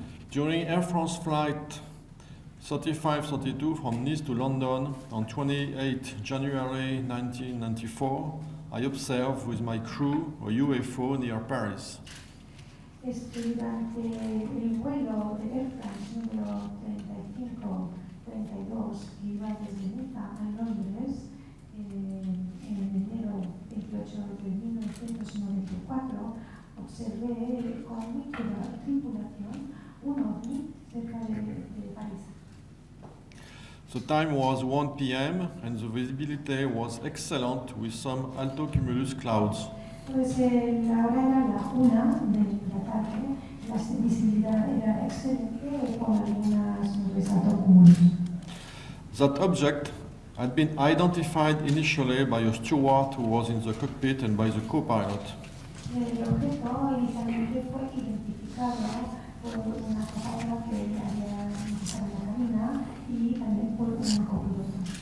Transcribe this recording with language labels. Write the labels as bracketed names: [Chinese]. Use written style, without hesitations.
[English] During Air France flight 3532 from Nice to London on 28 January 1994, I observed with my crew a UFO near Paris. [Spanish] Durante el vuelo de Air France número 3532 que iba desde Niza a Londres en enero 28 de 1994, observé con mi tripulación un ovni cerca de París. [English] The time was 1 p.m. and the visibility was excellent with some altocumulus clouds. [Spanish] Pues la hora era la 1 de la tarde, la visibilidad era excelente con algunas nubes altocumulus. [English] That object had been identified initially by a steward who was in the cockpit and by the co-pilot. [Spanish] El objeto inicialmente fue identificado por una copilota que había estado en la cabina y también por un copiloto.